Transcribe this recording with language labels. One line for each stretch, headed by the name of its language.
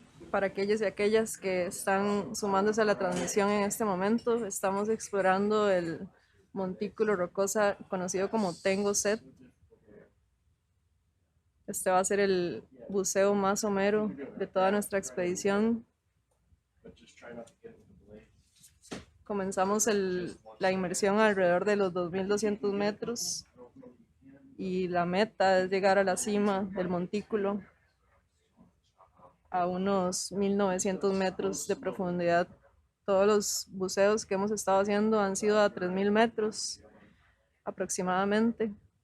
Spanish: Para aquellos y aquellas que están sumándose a la transmisión en este momento, estamos explorando el montículo rocosa conocido como Tengosed. Este va a ser el buceo más somero de toda nuestra expedición.
English: But just try not to get into the blades.
Spanish: Comenzamos la inmersión alrededor de los 2200 metros y la meta es llegar a la cima del montículo a unos 1900 metros de profundidad. Todos los buceos que hemos estado haciendo han sido a 3000 metros aproximadamente.